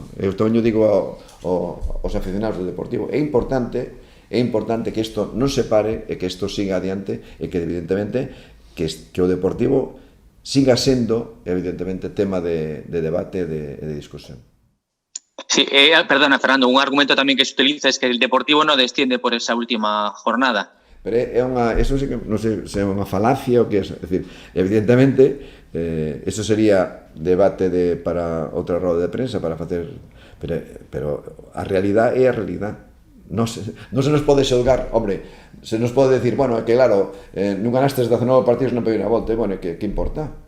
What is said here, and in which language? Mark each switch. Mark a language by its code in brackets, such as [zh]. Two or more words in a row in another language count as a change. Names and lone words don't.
[gl] Eu tamén digo aos aficionados do Deportivo, é importante que isto non se pare e que isto siga adiante e que, evidentemente, que o Deportivo siga sendo, evidentemente, tema de debate e de discusión. [es] Sí, perdona, Fernando, un argumento también que se utiliza es que el Deportivo no desciende por esa última jornada. Pero eso sí que [gl] non sei se é unha falacia ou que é. É dicir, evidentemente, eso sería debate para outra roda de prensa para facer, pero a realidade é a realidade. Non se nos pode xulgar, hombre, se nos pode decir, bueno, que claro, non ganastes 19 partidos non pediu a volta, bueno, que importa?